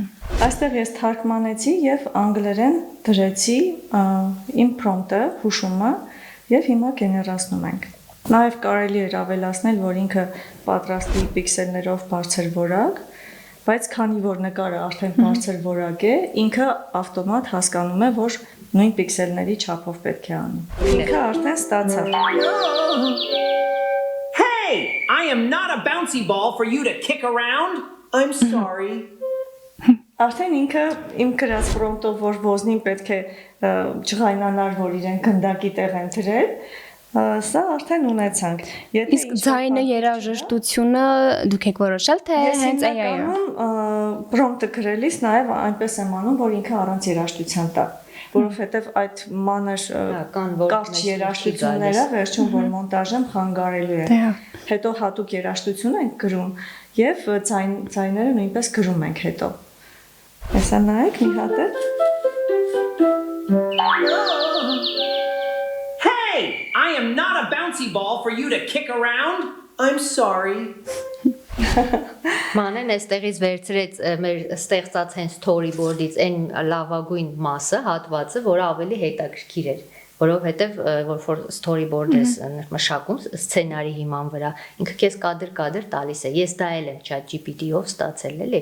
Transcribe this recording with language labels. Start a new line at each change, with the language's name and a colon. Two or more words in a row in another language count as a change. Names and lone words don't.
Armenian: Այստեղ ես թարգմանեցի եւ անգլերեն դրեցի իմ prompt-ը, հուշումը եւ հիմա գեներացնում ենք։ Նաեւ կարելի է ավելացնել, որ ինքը պատրաստի պիքսելներով բարձր որակ, բայց քանի որ նկարը արդեն բարձր որակ է, ինքը ավտոմատ հասկանում է, որ նույն պիքսելների չափով պետք է անի։ Ինքը արդեն ստացավ։
English: Hey, I am not a bouncy ball for you to kick around. I'm sorry.
Armenian: Արդեն ինքը իմ գրած prompt-ով, որ ոզնին պետք է չղայնանար, որ իրեն գնդակի տեղ են դրել, սա արդեն ունեցանք։ Իսկ ձայնը երաժշտությունը դուք եք որոշել, թե հենց AI-ը։ Prompt-ը գրելիս նաև այնպես եմ անում, որ ինքը առանց երաժշտության տա, որովհետև այդ մանր կարճ երաժշտությունները վերջում որ մոնտաժեմ խանգարելու է։ Հետո հատուկ երաժշտություն ենք գրում եւ ձայները նույնպես գրում ենք հետո։ Հեսա նայեք մի հատ է։
English: Hey, I am not a bouncy ball for you to kick around. I'm sorry.
Armenian: Մանեն այստեղից վերցրեց մեր ստեղծած հենց storyboard-ից այն լավագույն մասը, հատվածը, որը ավելի հետաքրքիր էր, որովհետև որ storyboard-ը մշակում սցենարի հիման վրա, ինքը քեզ կադր տալիս է։ Ես դա էլ եմ ChatGPT-ով ստացել, էլի։